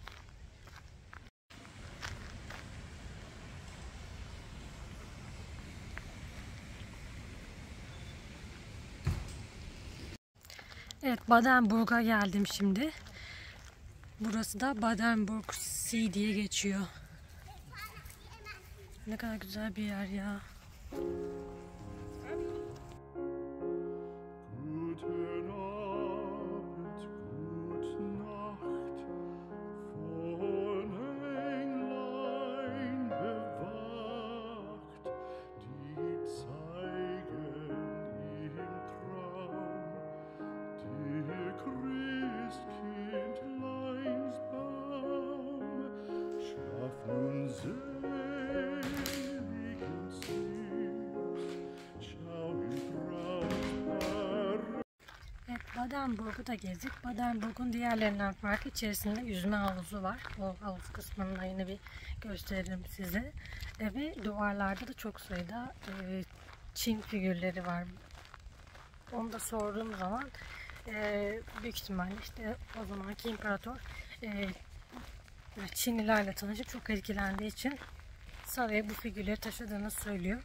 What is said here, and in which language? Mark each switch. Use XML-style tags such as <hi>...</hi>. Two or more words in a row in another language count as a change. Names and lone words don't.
<tr>Evet, Badenburg'a geldim şimdi. Burası da Badenburg Sea diye geçiyor. Ne kadar güzel bir yer ya.</tr> <de>Guten Abend, gute Nacht, von Englein bewacht, die zeigen im Traum dir Christkindleins Baum. Schlaf nun selig und süß, schau im Traum.</de> <tr>Evet, Badenburg'u da gezdik. Badenburg'un diğerlerinden farkı içerisinde yüzme havuzu var. O havuz kısmını da yine bir gösteririm size. Ve duvarlarda da çok sayıda Çin figürleri var. Onu da sorduğum zaman büyük ihtimalle işte o zamanki imparator Çinlilerle tanışıp çok etkilendiği için saraya bu figürleri taşıdığını söylüyor.</tr>